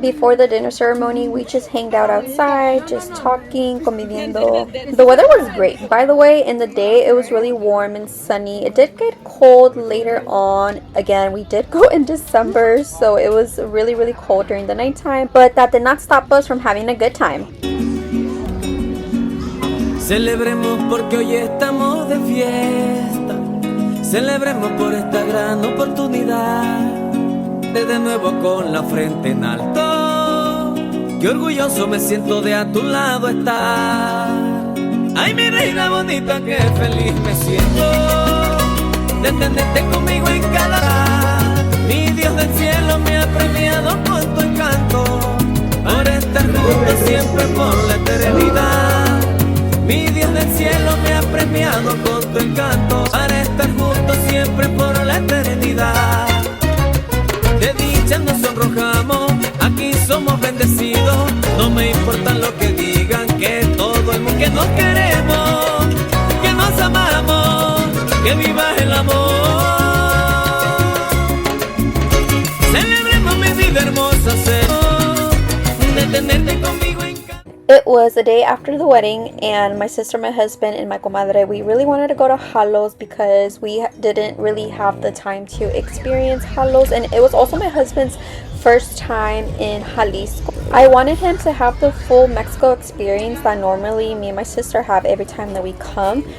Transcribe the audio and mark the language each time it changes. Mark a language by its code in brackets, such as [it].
[en] Before the dinner ceremony, we just hanged out outside, just talking, conviviendo. The weather was great. By the way, in the day, it was really warm and sunny. It did get cold later on. Again, we did go in December, so it was really cold during the nighttime, but that did not stop us from having a good time. [es] Celebremos porque hoy estamos de fiesta. Celebremos por esta gran oportunidad de nuevo con la frente en alto Qué orgulloso me siento de a tu lado estar. Ay, mi reina bonita, qué feliz me siento de tenerte conmigo en cada. Mi Dios del cielo me ha premiado con tu encanto, por estar juntos siempre por la eternidad. Mi Dios del cielo me ha premiado con tu encanto, para estar juntos siempre por la eternidad. De dicha nos sonrojamos, aquí somos bendecidos. No me importa lo que digan, que todo el mundo que nos queremos, que nos amamos, que viva el amor. Celebremos mi vida hermosa, de tenerte conmigo en casa. [en] It was the day after the wedding, and my sister, my husband, and my comadre, we really wanted to go to Jalos because we didn't really have the time to experience Jalos, and it was also my husband's first time in Jalisco. I wanted him to have the full Mexico experience that normally me and my sister have every time that we come.